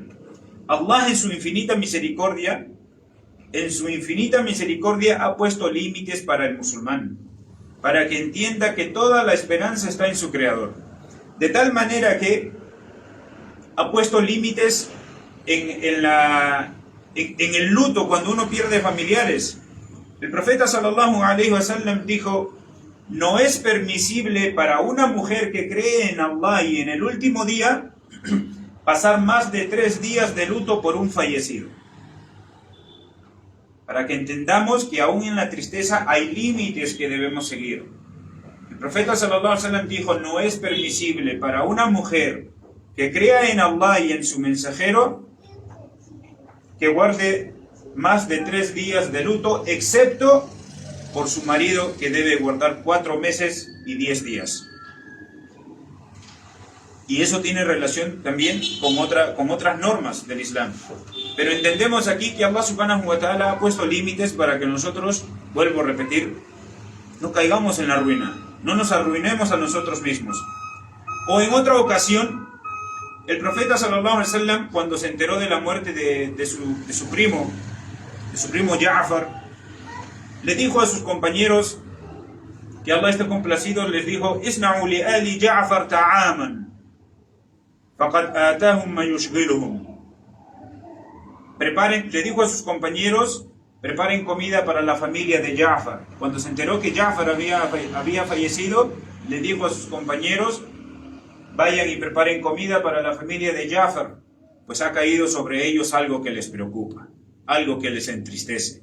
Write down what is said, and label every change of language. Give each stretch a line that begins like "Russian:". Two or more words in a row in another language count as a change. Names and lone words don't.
Spanish: Allah en su infinita misericordia ha puesto límites para el musulmán, para que entienda que toda la esperanza está en su creador, de tal manera que ha puesto límites en el luto cuando uno pierde familiares. El profeta
Arabic: صلى الله عليه وسلم
Spanish: dijo: no es permisible para una mujer que cree en Allah y en el último día pasar más de 3 días de luto por un fallecido. Para que entendamos que aún en la tristeza hay límites que debemos seguir. El profeta
Arabic: صلى الله عليه وسلم
Spanish: dijo: no es permisible para una mujer que crea en Allah y en su mensajero que guarde más de 3 días de luto, excepto por su marido, que debe guardar 4 meses y 10 días. Y eso tiene relación también con otras normas del Islam. Pero entendemos aquí que Allah
Arabic: سبحانه وتعالى
Spanish: ha puesto límites para que nosotros, vuelvo a repetir, no caigamos en la ruina, no nos arruinemos a nosotros mismos. O en otra ocasión, el profeta
Arabic: صلى الله عليه وسلم,
Spanish: cuando se enteró de la muerte de su primo Ja'far, le dijo a sus compañeros, que Allah esté complacido, les dijo:
Arabic: اصنعوا لآل جعفر طعاماً فقد أتاهم ما يشغلهم.
Spanish: le dijo a sus compañeros, preparen comida para la familia de Ja'far. Cuando se enteró que Ja'far había fallecido, le dijo a sus compañeros, vayan y preparen comida para la familia de Ja'far, pues ha caído sobre ellos algo que les preocupa, algo que les entristece.